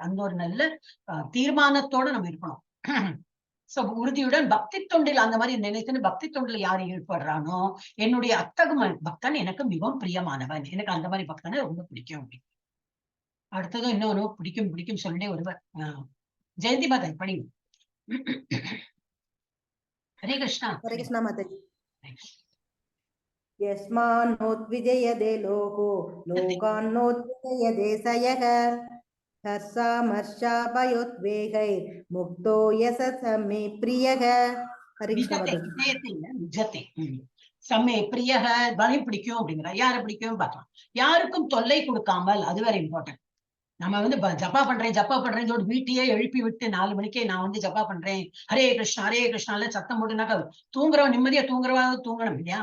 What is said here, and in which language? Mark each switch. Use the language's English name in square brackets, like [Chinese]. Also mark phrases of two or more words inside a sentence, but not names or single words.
[Tamil] அந்த ஒரு நல்ல தீர்மானத்தோட நம்ம இருக்கணும். சோ உறுதியுடன் பக்தி தொண்டில் அந்த மாதிரி நினைத்துன்னு பக்தி தொண்டில் யார் ஈடுபடுறானோ, என்னுடைய அத்தகு பக்தன் எனக்கு மிகவும் பிரியமானவன், எனக்கு அந்த மாதிரி பக்தனை ரொம்ப பிடிக்கும். அடுத்ததும் இன்னொரு பிடிக்கும் சொல்லிட்டே ஒருவர் ஜெயந்தி மாதா படிங்க. ஹரே கிருஷ்ணா. [Hindi] हरे कृष्णा माताजी। [Sanskrit] यस्मान्नोद्विजयते लोको लोकान्नोद्विजयते स यः हर्षामर्षाभयोद्वेगैर्मुक्तो यस स मे प्रियः। [Hindi] हरे कृष्णा माताजी। [Tamil] நிஜத்தை சமே பிரியக பலம் பிடிக்கும் அப்படிங்கிற யாரை பிடிக்கும் பார்க்கலாம். யாருக்கும் தொல்லை கொடுக்காமல், அது வேற இம்பார்ட்டன்ட். நம்ம வந்து ஜப்பா பண்றேன்னு சொல்லி வீட்டையே எழுப்பி விட்டு 4 மணிக்கே நான் வந்து ஜப்பா பண்றேன் ஹரே கிருஷ்ணால சத்தம் போட்டுனாக்கா தூங்குறவன் நிம்மதியா தூங்கணும் இல்லையா?